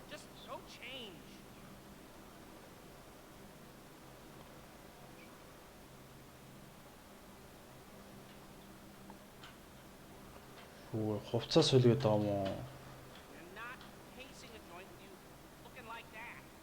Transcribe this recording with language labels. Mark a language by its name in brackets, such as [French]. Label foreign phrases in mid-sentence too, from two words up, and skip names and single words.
[English] Just go change. [Mongolian] Хүү хувцас солиод байгаа юм уу? [English] You're not pacing a joint with you looking like that.